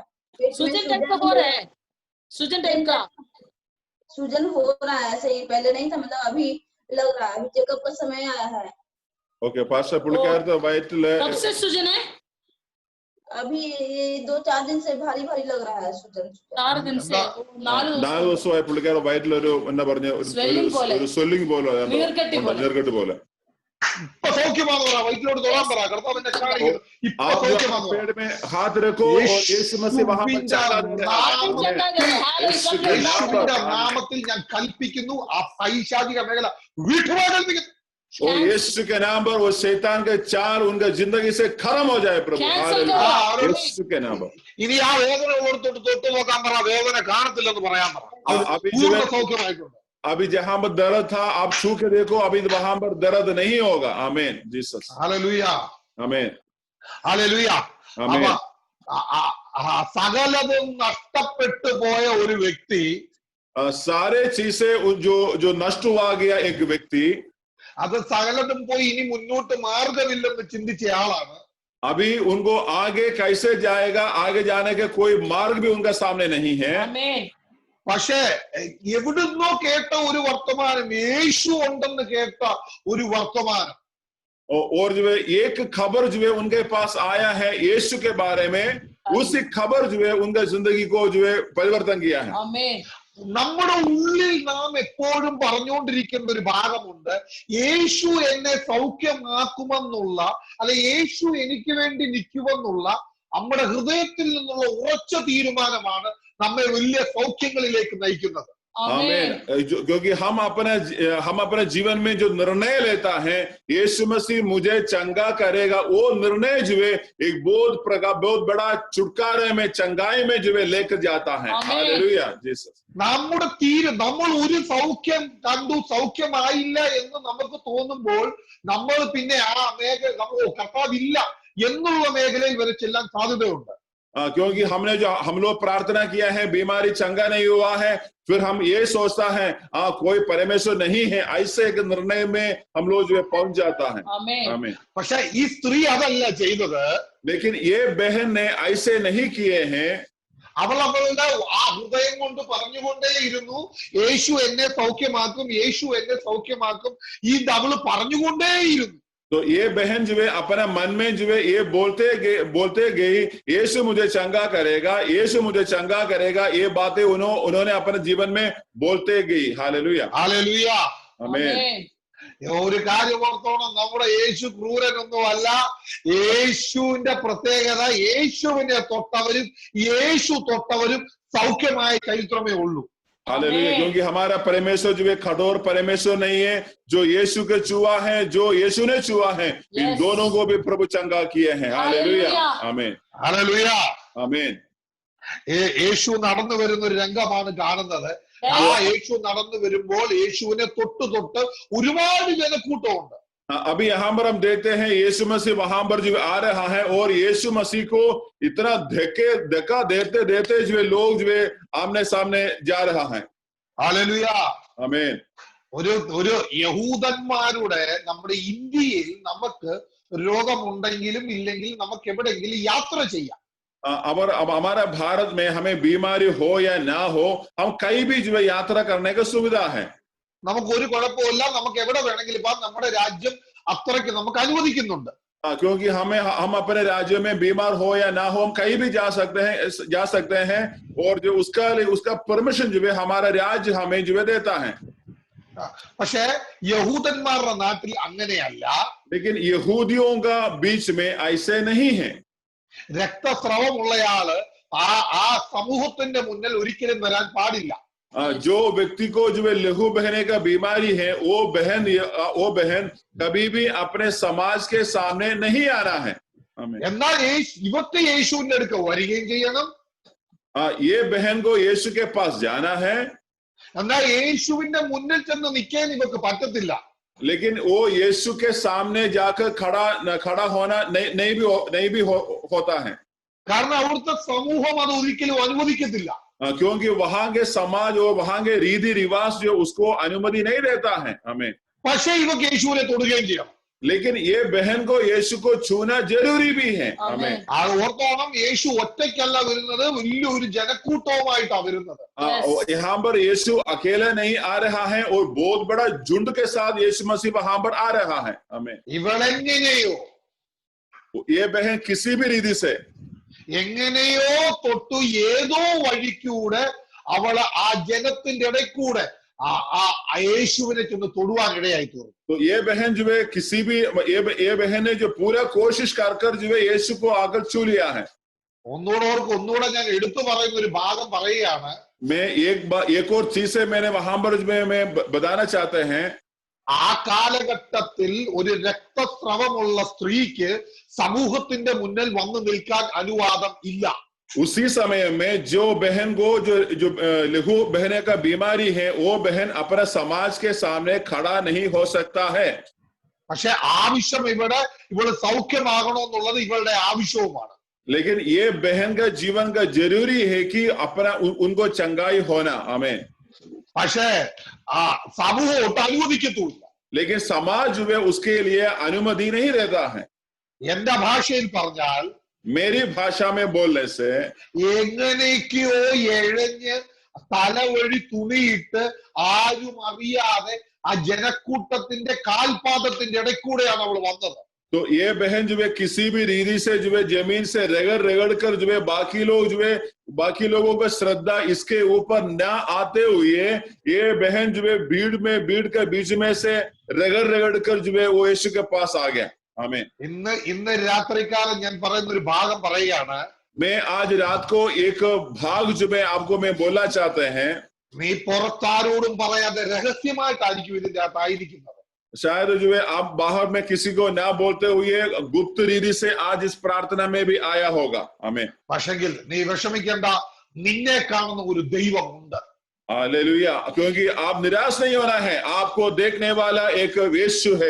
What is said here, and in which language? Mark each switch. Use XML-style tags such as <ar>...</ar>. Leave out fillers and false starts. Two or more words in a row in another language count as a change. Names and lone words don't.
<hi>सूजन टाइप का हो रहा है, सूजन टाइप का सूजन हो रहा है। ऐसे ही पहले नहीं था, मतलब अभी लग रहा है, अभी चेकअप का समय आया है। ओके, पास्टर पुलिकार तो वाइटल कब से सूजन है? अभी 2-4 दिन से भारी भारी लग रहा है सूजन. 4 दिन से 4</hi> <ml>ദിവസമായി പുള്ളിക്കാരൻ വയറ്റിൽ ഒരു എന്താ പറഞ്ഞ ഒരു സ്വെല്ലിംഗ് പോലെ നീർക്കെട്ട് പോലെ. വയറ്റിലോട് തൊടാൻ പറ. കർത്താവിന്റെ</ml> <hi>पेड़ में हाथ रखो और यीशु मसीह वहां पर</hi> <ml>നാമത്തിൽ ഞാൻ കൽപ്പിക്കുന്നു, ആ പൈശാചിക മേഖല വിട്ടുപോകാൻ കൽപ്പിക്കുന്നു.</ml> <hi>और यीशु के नाम पर वो शैतान के चाल उनका जिंदगी से खत्म हो जाए प्रभु। यीशु के नाम पर</hi> <ml>ഇനി ആ വേദന ഓർത്തോട്ട് തൊട്ട് നോക്കാൻ പറ. വേദന കാണത്തില്ലെന്ന് പറയാൻ പറ. സൗഖ്യമായിട്ടുണ്ട്.</ml> <hi>अभी जहां पर दर्द था आप छू के देखो, अभी वहां पर दर्द नहीं होगा। आमीन, जीसस, हालेलुया, आमीन, हालेलुया.</hi> <ml>സകലതും നഷ്ടപ്പെട്ടു പോയ ഒരു വ്യക്തി,</ml> <hi>सारे चीजें जो नष्ट हुआ गया एक व्यक्ति,</hi> <ml>അത് സകലതും പോയി ഇനി മുന്നോട്ട് മാർഗമില്ലെന്ന് ചിന്തിച്ച ആളാണ്.</ml> <hi>अभी उनको आगे कैसे जाएगा, आगे जाने के कोई मार्ग भी उनका सामने नहीं है।</hi> <ml>പക്ഷേ എവിടുന്നോ കേട്ട ഒരു വർത്തമാനം, യേശു ഉണ്ടെന്ന് കേട്ട ഒരു വർത്തമാനം,</ml> <hi>और जो है एक खबर जो है उनके पास आया है यीशु के बारे में, उसी खबर जो है उनका जिंदगी को जो है परिवर्तन किया है।</hi> <ml>നമ്മുടെ ഉള്ളിൽ നാം എപ്പോഴും പറഞ്ഞുകൊണ്ടിരിക്കുന്ന ഒരു ഭാഗമുണ്ട്, യേശു എന്നെ സൗഖ്യമാക്കുമെന്നുള്ള, അല്ലെ യേശു എനിക്ക് വേണ്ടി നിൽക്കുമെന്നുള്ള നമ്മുടെ ഹൃദയത്തിൽ നിന്നുള്ള ഉറച്ച തീരുമാനമാണ് നമ്മെ വലിയ സൗഖ്യങ്ങളിലേക്ക് നയിക്കുന്നത്.</ml> <hi>आमीन, क्योंकि हम अपने जीवन में जो निर्णय लेता है यीशु मसीह मुझे चंगा करेगा, वो निर्णय जो है एक बहुत बड़ा छुटकारे में, चंगाई में जो है लेकर जाता है। हालेलुया, जीसस.</hi> <ml>നമ്മൾ ഒരു സൗഖ്യം കണ്ടു, സൗഖ്യമായില്ല എന്ന് നമുക്ക് തോന്നുമ്പോൾ നമ്മൾ പിന്നെ ആ മേഖല കർത്താവില്ല എന്നുള്ള മേഖലയിൽ വരെ ചെല്ലാൻ സാധ്യതയുണ്ട്.</ml> <hi>क्योंकि हम लोग प्रार्थना किया है, बीमारी चंगा नहीं हुआ है, फिर हम ये सोचता है कोई परमेश्वर नहीं है, ऐसे एक निर्णय में हम लोग जो है पहुंच जाता है। आमीन.</hi> <ml>പക്ഷേ ഈ സ്ത്രീ അതല്ല ചെയ്തത്.</ml> <hi>लेकिन ये बहन ने ऐसे नहीं किए हैं.</hi> <ml>അവൾ അവളുടെ ആ ഹൃദയം കൊണ്ട് പറഞ്ഞുകൊണ്ടേയിരുന്നു, യേശു എന്നെ സൗഖ്യമാക്കും, യേശു എന്നെ സൗഖ്യമാക്കും. അവള് പറഞ്ഞുകൊണ്ടേയിരുന്നു.</ml> <hi>तो ये बहन जो है अपना मन में जो है ये बोलते गई यीशु मुझे चंगा करेगा, यीशु मुझे चंगा करेगा, ये बातें उन्होंने अपने जीवन में बोलते गई। हालेलुया, हालेलुया। आमीन।</hi> <ml>ഒരു കാര്യം ഓർത്തോണം, നമ്മുടെ യേശു ക്രൂരനൊന്നും അല്ല. യേശുവിന്റെ പ്രത്യേകത യേശുവിനെ തൊട്ടവരും യേശു തൊട്ടവരും സൗഖ്യമായ ചരിത്രമേ ഉള്ളൂ.</ml> <hi>हालेलुया, क्योंकि हमारा परमेश्वर जो है कठोर परमेश्वर नहीं है, जो यीशु के छुआ है, जो यीशु ने छुआ है, इन दोनों को भी प्रभु चंगा किए हैं। हालेलुया, आमीन,</hi> <ml>ഹല്ലേലൂയ,</ml> <hi>आमीन।</hi> <ml>യേശു നടന്നു വരുന്ന ഒരു രംഗമാണ് കാണുന്നത്. ആ യേശു നടന്നു വരുമ്പോൾ യേശുവിനെ തൊട്ട് ഒരുപാട് ജനക്കൂട്ടമുണ്ട്.</ml> <hi>अभी यहाँ पर हम देखते हैं यीशु मसीह वहां पर जो आ रहा है और यीशु मसीह को इतना धक्का देते जो लोग जो आमने सामने जा रहा है।</hi> <ml>ഹല്ലേലൂയ,</ml> <hi>आमीन।</hi> <ml>ഒരു യഹൂദന്മാരുടെ നമ്മുടെ ഇന്ത്യയിൽ നമുക്ക് രോഗമുണ്ടെങ്കിലും ഇല്ലെങ്കിലും നമുക്ക് എവിടെയെങ്കിലും യാത്ര ചെയ്യാം.</ml> <hi>अब हमारा भारत में हमें बीमारी हो या ना हो, हम कहीं भी जो यात्रा करने का सुविधा है।</hi> <ml>നമുക്ക് ഒരു കുഴപ്പമില്ല, നമുക്ക് എവിടെ വേണമെങ്കിലും പോകാം. നമ്മുടെ രാജ്യം അത്രയ്ക്ക് നമുക്ക് അനുവദിക്കുന്നുണ്ട്.</ml> <hi>क्योंकि हम अपने राज्य में बीमार हो या ना हो, हम कहीं भी जा सकते हैं और जो उसका परमिशन जो है हमारा राज्य हमें जो देता है।</hi> <ml>പക്ഷേ യഹൂദന്മാരുടെ നാട്ടിൽ അങ്ങനെയല്ല.</ml> <hi>लेकिन यहूदियों का बीच में ऐसे नहीं है।</hi> <ml>രക്തസ്രവമുള്ളയാള് ആ സമൂഹത്തിന്റെ മുന്നിൽ ഒരിക്കലും വരാൻ പാടില്ല.</ml> <hi>जो व्यक्ति को जो लहू बहने का बीमारी है, वो बहन कभी भी अपने समाज के सामने नहीं आना है।</hi> <ml>എന്നാൽ ഇവർക്ക് യേശുവിന്റെ അടുക്ക വരികയും ചെയ്യണം.</ml> <hi>ये बहन को यीशु के पास जाना है,</hi> <ml>എന്നാൽ യേശുവിന്റെ മുന്നിൽ ചെന്ന് നിൽക്കാൻ ഇവർക്ക് പറ്റത്തില്ല.</ml> <hi>लेकिन वो यीशु के सामने जाकर खड़ा होना नहीं भी होता है,</hi> <ml>കാരണം അവിടുത്തെ സമൂഹം അത് ഒരിക്കലും അനുവദിക്കത്തില്ല.</ml> <hi>क्योंकि वहां के समाज और वहां के रीति रिवाज जो उसको अनुमति नहीं देता है हमें।</hi> <ml>പക്ഷേ ഇവർക്ക് യേശുവിനെ തൊടുകയും ചെയ്യണം.</ml> <hi>लेकिन ये बहन को यीशु को छूना जरूरी भी है। हमें</hi> <ml>അത് ഓർത്തോണം, യേശു ഒറ്റയ്ക്കല്ല വരുന്നത്, വലിയൊരു ജനക്കൂട്ടവുമായിട്ടാണ് വരുന്നത്.</ml> <hi>यहाँ पर यीशु अकेला नहीं आ रहा है और बहुत बड़ा झुंड के साथ यीशु मसीह वहां पर आ रहा है। हमें</hi> <ml>ഇവളെങ്ങനെയോ</ml> <hi>ये बहन किसी भी रीति से</hi> <ml>എങ്ങനെയോ തൊട്ടു ഏതോ വഴിക്കൂടെ അവള് ആ ജനത്തിന്റെ ഇടയ്ക്കൂടെ ആ യേശുവിനെ ചെന്ന് തൊടുവാൻ ഇടയായി തീർന്നു.</ml> <hi>तो ये बहन जो है किसी भी ये बहन ने जो पूरा कोशिश कर जो है यीशु को आकर छू लिया है।</hi> <ml>ഒന്നുകൂടെ ഞാൻ എടുത്തു പറയുന്ന ഒരു ഭാഗം പറയുകയാണ്.</ml> <hi>मैं एक और चीज से मैंने वहां पर मैं बताना चाहते हैं,</hi> <ml>ആ കാലഘട്ടത്തിൽ ഒരു രക്തസ്രവമുള്ള സ്ത്രീക്ക് സമൂഹത്തിന്റെ മുന്നിൽ വന്നു നിൽക്കാൻ അനുവാദം ഇല്ല.</ml> <hi>उसी समय में जो बहन को जो लहू बहने का बीमारी है, वो बहन अपने समाज के सामने खड़ा नहीं हो सकता है।</hi> <ml>പക്ഷെ ആവശ്യം ഇവള് സൗഖ്യമാകണമെന്നുള്ളത് ഇവളുടെ ആവശ്യവുമാണ്.</ml> <hi>लेकिन ये बहन का जीवन का जरूरी है कि अपना उनको चंगाई होना। हमें</hi> <ml>പക്ഷേ സമൂഹം ഒട്ടും അനുവദിക്കത്തുമില്ല.</ml> <hi>लेकिन समाज जो है उसके लिए अनुमति नहीं देता है।</hi> <ml>എന്റെ ഭാഷയിൽ പറഞ്ഞാൽ,</ml> <hi>मेरी भाषा में बोलने से,</hi> <ml>എങ്ങനെയൊക്കെയോ എഴഞ്ഞ് തലവഴി തുണിയിട്ട് ആരും അറിയാതെ ആ ജനക്കൂട്ടത്തിന്റെ കാൽപാദത്തിന്റെ ഇടയ്ക്കൂടെയാണ് അവൾ വന്നത്.</ml> <hi>तो ये बहन जो है किसी भी रीति से जो है जमीन से रगड़ कर जो है बाकी लोगों का श्रद्धा इसके ऊपर न आते हुए ये बहन जो है भीड़ के बीच में से रगड़ कर जो है वो यीशु के पास आ गया। हमें</hi> <ml>ഇന്ന് രാത്രികാലം ഞാൻ പറയുന്ന ഒരു ഭാഗം പറയുകയാണ്.</ml> <hi>मैं आज रात को एक भाग जो मैं आपको बोलना चाहते हैं,</hi> <ml>നീ പുറത്താരോടും പറയാതെ രഹസ്യമായിട്ടായിരിക്കും ഇതിന്റെ അകത്തായിരിക്കുന്നത്.</ml> <hi>शायद जो है आप बाहर में किसी को ना बोलते हुए गुप्त रीति से आज इस प्रार्थना में भी आया होगा। हमें</hi> <ml>പക്ഷെങ്കിൽ നീ വിഷമിക്കേണ്ട, നിന്നെ കാണുന്ന ഒരു ദൈവമുണ്ട്.</ml> <hi>हालेलुया, क्योंकि आप निराश नहीं होना है, आपको देखने वाला एक यीशु है।</hi>